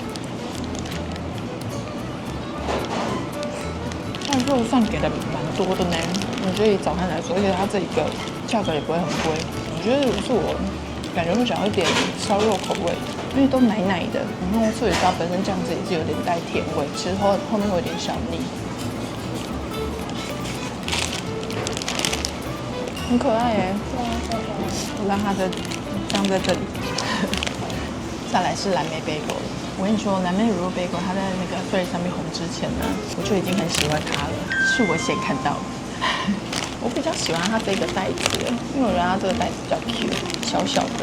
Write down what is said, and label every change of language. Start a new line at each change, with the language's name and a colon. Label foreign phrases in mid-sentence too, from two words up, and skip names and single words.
Chinese: 但肉算給的蠻多的呢，我覺得以早餐來說，而且它這一個價格也不會很貴。我覺得如果是我，感覺會想要點燒肉口味， 因為都奶奶的。然後醋油膏本身醬汁也是有點帶甜味，吃後面會有點小膩，很可愛耶。我讓它的醬在這裡。再來是藍莓貝果。我跟你說，蓝莓乳酪貝果，它在那個Threads上面紅之前呢，我就已经很喜歡它了，是我先看到的。我比較喜歡它這個袋子，因為我覺得它這個袋子比較 cute，小小的。